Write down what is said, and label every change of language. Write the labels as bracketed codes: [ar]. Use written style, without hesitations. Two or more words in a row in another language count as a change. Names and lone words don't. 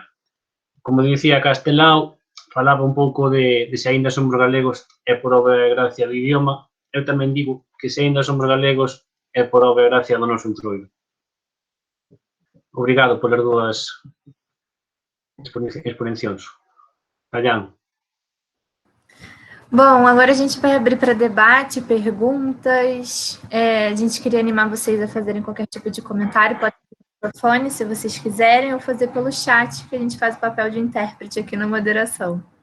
[gl] Como dicía Castelao, falaba un pouco de se aínda somos galegos é por obra e gracia do idioma. Eu tamén digo que se aínda somos galegos é por obra e gracia do noso entroido. Obrigado polas dúas exposicións. Allán. [pt] Bom, agora a gente vai abrir para debate, perguntas. A gente queria animar vocês a fazerem qualquer tipo de comentário, pode ser pelo microfone, se vocês quiserem, ou fazer pelo chat, que a gente faz o papel de intérprete aqui na moderação.